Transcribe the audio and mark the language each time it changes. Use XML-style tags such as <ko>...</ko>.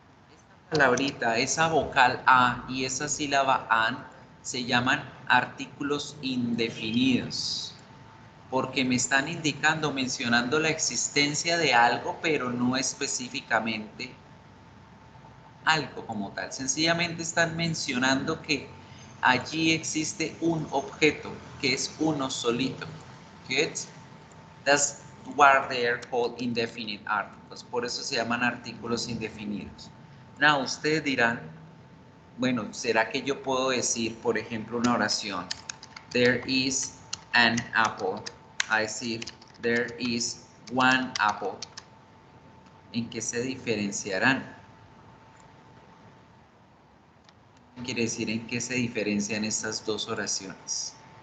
<es>Esta palabrita, esa vocal a y esa sílaba an, se llaman artículos indefinidos, porque me están indicando, mencionando la existencia de algo, pero no específicamente algo como tal. Sencillamente están mencionando que allí existe un objeto, que es uno solito.</es> <en>Good? That's what they are called indefinite articles.</en> <es>Por eso se llaman artículos indefinidos.</es> <en>Now,</en> <es>ustedes dirán, bueno, ¿será que yo puedo decir, por ejemplo, una oración?</es> <en>There is an apple.</en> <es>A decir,</es> <en>there is one apple.</en> <es>¿En qué se diferenciarán? Quiere decir en qué se diferencian estas dos oraciones.</es>